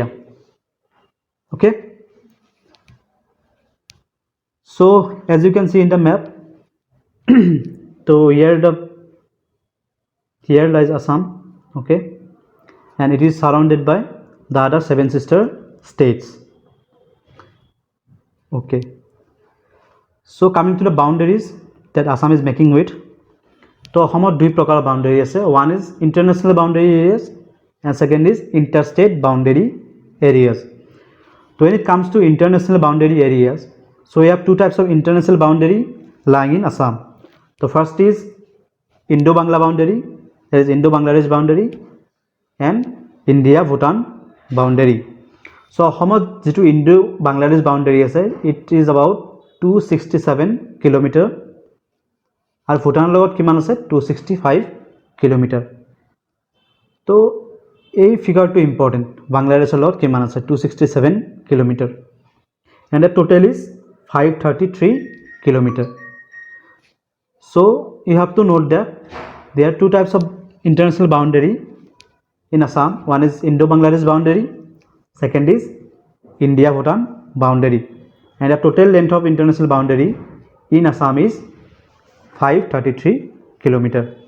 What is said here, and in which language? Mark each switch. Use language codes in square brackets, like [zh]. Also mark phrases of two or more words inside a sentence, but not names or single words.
[en] Okay, so as you can see in the map, so here lies Assam. Okay, and it is surrounded by the other 7 sister states. Okay, so coming to the boundaries that Assam is making with, [as] তো অসমত দুই প্ৰকাৰৰ boundary আছে. [en] One is international boundary areas and second is interstate boundary areas. So when it comes to international boundary areas, so we have two types of international boundary lying in Assam. The first is Indo-Bangla boundary, that is Indo-Bangladesh boundary, and India-Bhutan boundary. So [as] অসমত যেটো [en] Indo-Bangladesh boundary আছে, it is about 267 kilometer [as] আৰু ভুটানৰ লগত কিমান আছে [en] 265 kilometer. [as] তো এই ফিগাৰটো ইম্পৰ্টেণ্ট, বাংলাদেশৰ লগত কিমান আছে 267 [en] kilometer and the total is 533 kilometer. So you have to note that there are two types of international boundary in Assam. One is Indo-Bangladesh boundary, second is India-Bhutan boundary, and the total length of international boundary in Assam is 533 kilometer.